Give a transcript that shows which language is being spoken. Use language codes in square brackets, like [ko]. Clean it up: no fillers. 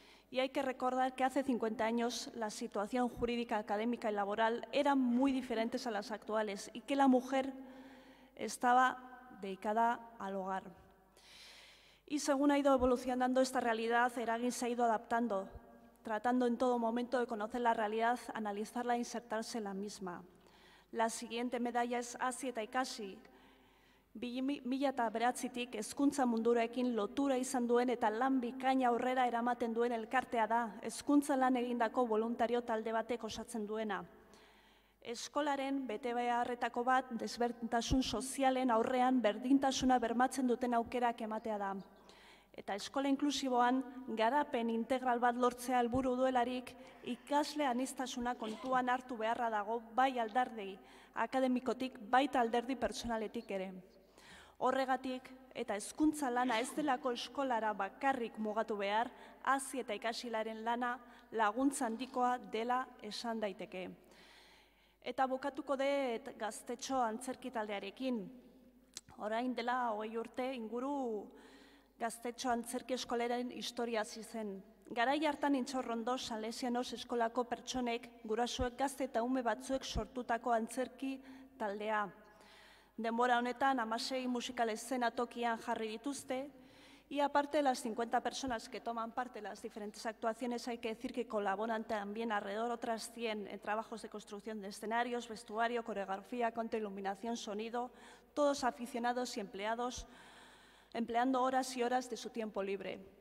[es] Y hay que recordar que hace 50 años la situación jurídica, académica y laboral eran muy diferentes a las actuales y que la mujer estaba dedicada al hogar. Y según ha ido evolucionando esta realidad, Eragin se ha ido adaptando, tratando en todo momento de conocer la realidad, analizarla e insertarse en la misma. La siguiente medalla es Hasi eta Ikasi. [eu] 2009tik hezkuntza mundurekin lotura izan duen eta lan bikaina aurrera eramaten duen elkartea da, hezkuntza lan egindako voluntario talde batek osatzen duena. Eskolaren betebeharretako bat desberdintasun sozialen aurrean berdintasuna bermatzen duten aukerak ematea da. Eta eskola inklusiboan garapen integral bat lortzea helburu duelarik ikasle aniztasuna kontuan hartu beharra dago bai alderdi akademikotik baita alderdi pertsonaletik ere. Horregatik eta hezkuntza lana ez delako eskolara bakarrik mugatu behar, hasi eta ikasilaren lana laguntza handikoa dela esan daiteke. Eta bukatuko dut gaztetxo antzerki taldearekin. Orain dela 20 urte inguru gaztetxo antzerki eskolaren historia hasi zen. Garai hartan Intxorrondo Salesianos eskolako pertsonek, gurasoek gazte eta ume batzuek sortutako antzerki taldea. Denbora honetan 16 musikal eszenatokian jarri dituzte, [es] y aparte de las 50 personas que toman parte en las diferentes actuaciones, hay que decir que colaboran también alrededor otras 100 en trabajos de construcción de escenarios, vestuario, coreografía, contrailuminación, sonido, todos aficionados y empleando horas y horas de su tiempo libre.